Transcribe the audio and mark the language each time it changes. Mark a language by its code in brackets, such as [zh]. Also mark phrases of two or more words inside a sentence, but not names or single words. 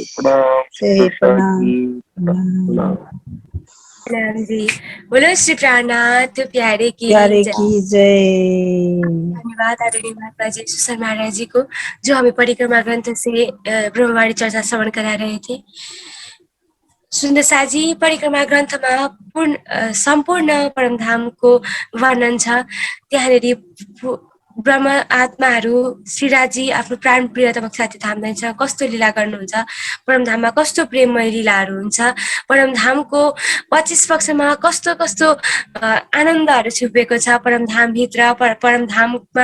[hi] प्रणाम सुंदर साथ जी, प्रणाम। प्रणाम जी। बोलो श्री प्राणनाथ प्यारे की प्यारे जय। की जय। धन्यवाद आदरणीय महात्मा जी सुसर महाराज जी को, जो हमें परिक्रमा ग्रंथ से ब्रह्मवाणी चर्चा श्रवण करा रहे थे। [ne] सुन्दर साजी परिक्रमा ग्रन्थमा सम्पूर्ण परमधामको वर्णन छ। त्यहाँनिर ब्रह्म आत्माहरू श्रीराजी आफ्नो प्राण प्रियतमक साथी थाम्दैछ, कस्तो लीला गर्नुहुन्छ, परमधाममा कस्तो प्रेममय लीलाहरू हुन्छ, परमधामको 25 पक्षमा कस्तो कस्तो आनन्दहरू छुपेको छ परमधामभित्र, परमधाममा।